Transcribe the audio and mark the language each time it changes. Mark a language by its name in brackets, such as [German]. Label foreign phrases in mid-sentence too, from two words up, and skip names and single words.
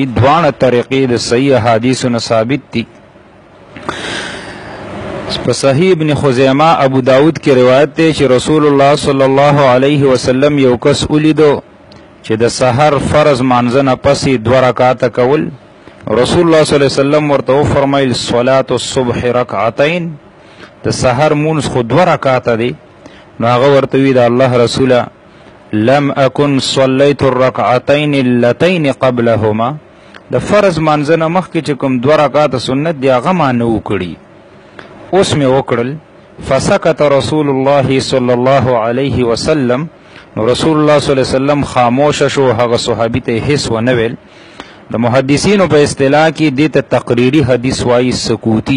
[Pashto] دواړه طریقې د صحیح احادیثو نه ثابت دي. په صحیح ابن خزیمه ابو داود کې روایت دی چې رسول الله [Arabic] صلی الله علیه وسلم [Pashto] یو کس ولیدو چې د سحر فرض مانځه نه پسې 2 رکعاته کول. رسول الله [Arabic] صلی الله علیه وسلم [Pashto] ورته فرمایل: [Arabic] صلاة الصبح رکعتین. [Pashto] د سحر مونځ خو 2 رکعاته دی. نو هغه ورته وی: د الله رسوله، [Arabic] لم اكن صلیت الرکعتین اللتین قبلهما. [Pashto] د فرض مانځه نه مخکې چې کوم 2 رکعاته سنت دی هغه ما نه وکړي، اوس مې وکړل. [Arabic] فسکت رسول الله صلی الله علیه وسلم. [Pashto] نو رسول الله [Arabic] صلی الله علیه وسلم [Pashto] خاموش شو، هغه صحابي ته هیڅ ونه ویل. د محدثینو په اصطلاح کې دې ته تقریری حدیث وایي، سکوتی.